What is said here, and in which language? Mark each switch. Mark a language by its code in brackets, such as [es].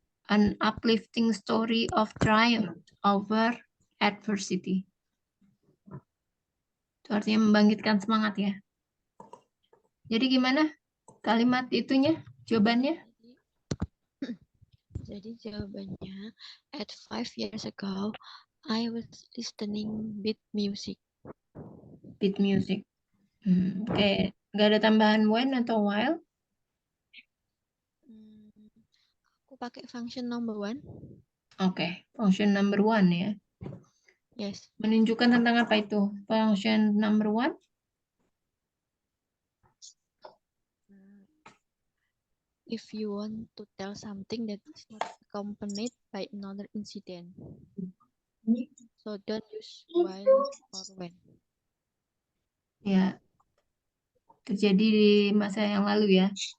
[en] An uplifting story of triumph over adversity. [id] Itu artinya membangkitkan semangat ya. Jadi gimana kalimat itunya, jawabannya? Jadi jawabannya, [en] at 5 years ago, I was listening beat music. [id] Beat music. Oke. Nggak ada tambahan when atau while? Aku pakai [en] function number one. Oke, function number one ya. Yes. [id] Menunjukkan tentang apa itu? Function number one? [en] If you want to tell something that is not accompanied by another incident. So don't use while or when. [id] Ya, terjadi di masa yang lalu ya.